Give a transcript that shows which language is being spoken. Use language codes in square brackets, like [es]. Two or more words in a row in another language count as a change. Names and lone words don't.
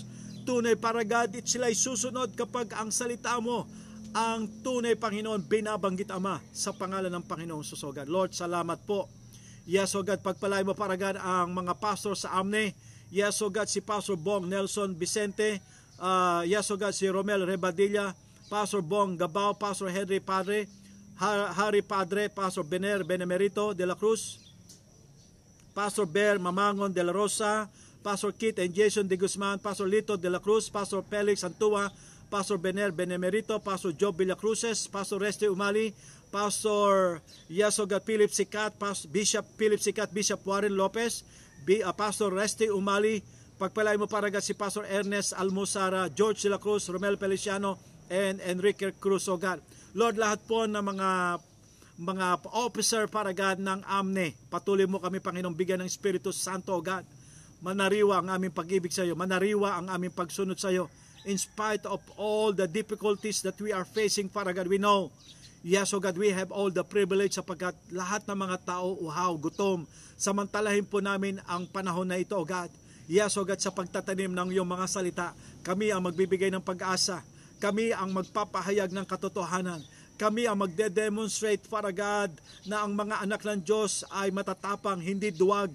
[tl] Tunay, para God, sila'y susunod kapag ang salita mo, ang tunay, Panginoon, binabanggit, Ama, sa pangalan ng Panginoong Jesus, God. Lord, salamat po. [en] Yes, O God, [tl] pagpalay mo, para God, ang mga pastor sa AMNE. [en] Yes, O God, [tl] si Pastor Bong Nelson Vicente, [en] yes, O God, [tl] si Romel Rebadilla, Pastor Bong Gabao, Pastor Henry Padre, Harry Padre, Pastor Bener Benemerito de la Cruz, Pastor Ber Mamangon de la Rosa, Pastor Kit and Jason de Guzman, Pastor Lito de la Cruz, Pastor Felix Antua, Pastor Bener Benemerito, Pastor Job Villacruces, Pastor Reste Umali, Pastor [en] yes, O God, [tl] Philip Sikat, Bishop Philip Sikat, Bishop Warren Lopez, Pastor Reste Umali, pagpalay mo, para si Pastor Ernest Almosara, George de la Cruz, Romel Feliciano, and Enrique Cruz, [en] O God. [tl] Lord, lahat po ng mga officer, para God, ng AMNE, patuloy mo kami, Panginoong, bigyan ng Espiritu Santo, [en] O God. [tl] Manariwa ang aming pag-ibig sa iyo, manariwa ang aming pagsunod sa iyo. [en] In spite of all the difficulties that we are facing, para God, we know, yes, O God, we have all the privilege [tl] sapagkat lahat ng mga tao uhaw, gutom. Samantalahin po namin ang panahon na ito, [en] O God. Yes, O God, [tl] sa pagtatanim ng iyong mga salita, kami ang magbibigay ng pag-asa. Kami ang magpapahayag ng katotohanan. kami ang magde-demonstrate, Father God, na ang mga anak ng Diyos ay matatapang, hindi duwag.